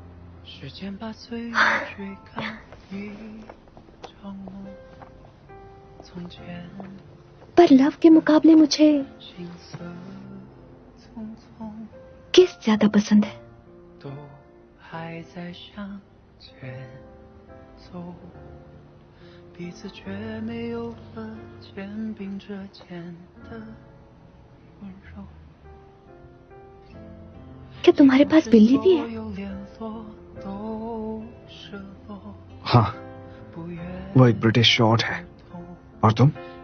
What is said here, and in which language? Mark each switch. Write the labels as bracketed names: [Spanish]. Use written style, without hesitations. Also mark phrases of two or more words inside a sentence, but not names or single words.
[Hindi] पर लव के मुकाबले मुझे किस ज्यादा पसंद है? [Chinese] 再向前走，彼此却没有了肩并着肩的温柔。 [Hindi] क्या तुम्हारे पास बिल्ली भी है? हाँ, वो एक ब्रिटिश शॉर्ट है। और तुम?